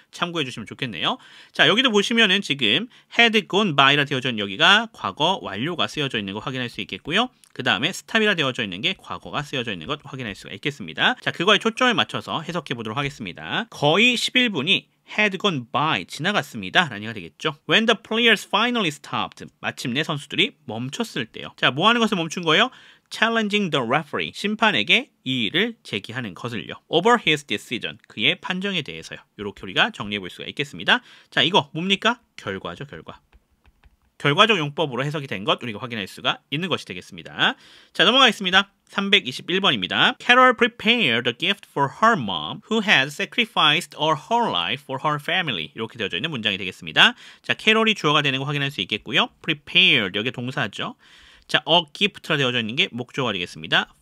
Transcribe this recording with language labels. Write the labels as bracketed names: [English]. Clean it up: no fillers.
[Korean] 참고해 주시면 좋겠네요. 자, 여기도 보시면은 지금 [English] had gone by [Korean] 라 되어져 있는 여기가 과거 완료가 쓰여져 있는 거 확인할 수 있겠고요. 그 다음에 stop이라 되어져 있는 게 과거가 쓰여져 있는 것 확인할 수가 있겠습니다. 자, 그거에 초점을 맞춰서 해석해 보도록 하겠습니다. 거의 11분이 [English] had gone by [Korean] 지나갔습니다 라는 얘기가 되겠죠. [English] When the players finally stopped [Korean] 마침내 선수들이 멈췄을 때요. 자, 뭐 하는 것을 멈춘 거예요? [English] Challenging the referee [Korean] 심판에게 이의를 제기하는 것을요. [English] Over his decision [Korean] 그의 판정에 대해서요. 이렇게 우리가 정리해 볼 수가 있겠습니다. 자, 이거 뭡니까? 결과죠, 결과. 결과적 용법으로 해석이 된 것 우리가 확인할 수가 있는 것이 되겠습니다. 자, 넘어가겠습니다. 321번입니다. [English] Carol prepared a gift for her mom who had sacrificed all her life for her family. [Korean] 이렇게 되어져 있는 문장이 되겠습니다. 자, 캐롤이 주어가 되는 거 확인할 수 있겠고요. prepared 여기 동사죠. 자, a gift라 되어져 있는 게 목적어가 되겠습니다.